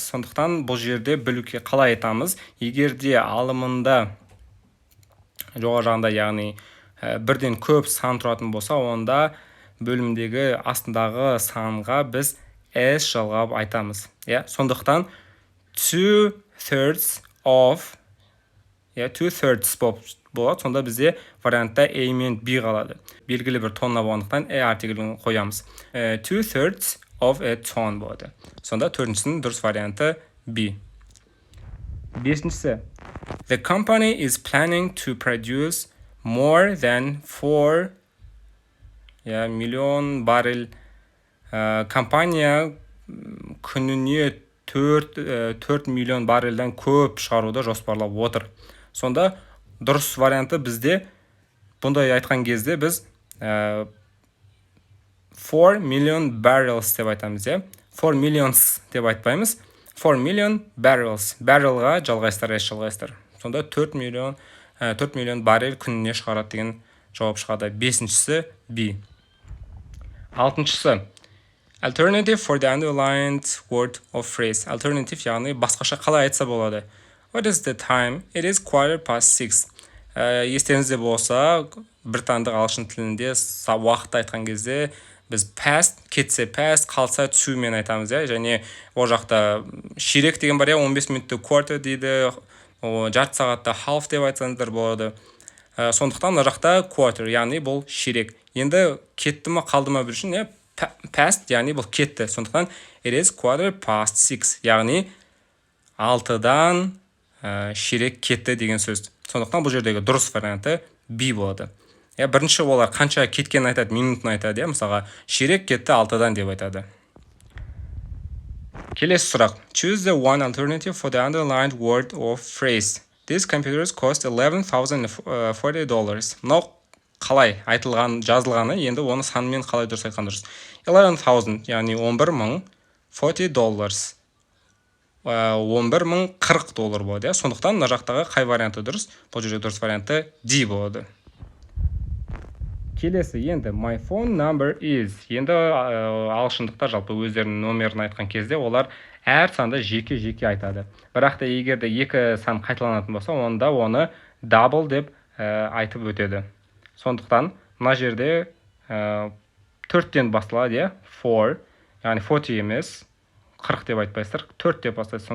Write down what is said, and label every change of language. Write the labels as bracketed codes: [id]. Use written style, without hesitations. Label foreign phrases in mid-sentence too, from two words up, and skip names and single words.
[kk] Сондықтан бұл жерде білуге қалай айтамыз? Егерде алымында жоғары жағында, яғни бірден көп сан тұратын болса, онда бөлімдегі астындағы санға біз S жалғап айтамыз. Сондықтан 2/3 of 2/3 болады. Сонда бізде вариантта A мен B қалады. Белгілі бір тонна болғандықтан артиклін қоямыз. 2/3 [en] of a ton [kk] болады. Сонда төртіншісінің дұрыс варианты B. Бесіншісі. [en] The company is planning to produce more than 4 [kk] миллион баррель. Компания күніне 4 миллион баррельден көп шығаруды жоспарлап отыр. Сонда дұрыс варианты бізде бұндай айтқан кезде біз 4 [en] million barrels [kk] деп айтамыз. 4 millions деп айтпаймыз. 4 [en] million barrels. [kk] Баррелға жалғайсыздар. Сонда 4 миллион баррель күніне шығарады деген жауап шығады. Бесіншісі B. Алтыншысы. [en] Alternative for the underlined word of phrase. [kk] Alternative яғни басқаша қалай айтса болады. [en] What is the time? It is 6:15. [kk] Естеріңізде болса, британдық ағылшын тілінде уақытты айтқан кезде біз past, кетсе past, қалса to мен айтамыз. Және ол жақта ширек деген бар, 15 минутты quarter дейді, жарты сағатта half деп айтсаңыздар болады. Сондықтан ол жақта quarter, яғни бұл ширек. Енді кетті ма, қалды ма білшін, past, яғни бұл кетті. [en] Сондықтан it is 6:15, [kk] яғни 6-дан ширек кетті деген сөз. Сондықтан бұл жердегі дұрыс варианты B болады. Бірінші олар қанша кеткен айтады, минутын айтады. Мысалға, ширек кетті 6-дан деп айтады. Келесі сұрақ. [en] Choose the one alternative for the underlined word or phrase. These computers cost $11,040. [kk] Мынау қалай айтылған, жазылғаны, енді оны санмен қалай дұрыс айтқан дұрыс. 11,000, яғни $11,040. $11,040 болады. Сондықтан мына жақтағы қай варианты дұрыс? Бұл жерде дұрыс варианты D болады. Келесі, енді [en] my phone number is. [kk] Енді ағылшындықтар жалпы өздерінің номерін айтқан кезде олар әр санды жеке-жеке айтады. Бірақ та егерде екі сан қайталанатын болса, онда оны double деп айтып өтеді. Сондықтан мына жерде 4-тен басталады, 4, яғни 40 емес, 40 деп айтпайсыздар, 4 деп бастайды.